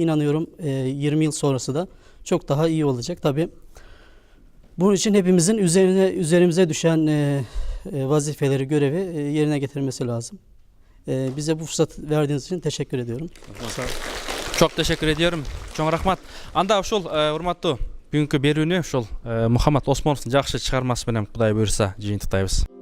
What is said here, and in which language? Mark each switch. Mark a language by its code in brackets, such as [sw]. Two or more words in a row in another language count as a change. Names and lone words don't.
[tr] İnanıyorum 20 yıl sonrası da çok daha iyi olacak. Tabii bunun için hepimizin üzerimize düşen vazifeleri, görevi yerine getirmesi lazım. Bize bu fırsat verdiğiniz için teşekkür ediyorum. Çok teşekkür ediyorum. Çok rahmat. [ky] Anda ушул урматтуу бүгүнкү берүүнү ушул Мухаммад Осмоновдун жакшы чыгармасы менен Кудай буйрса жыйынтыктайбыз.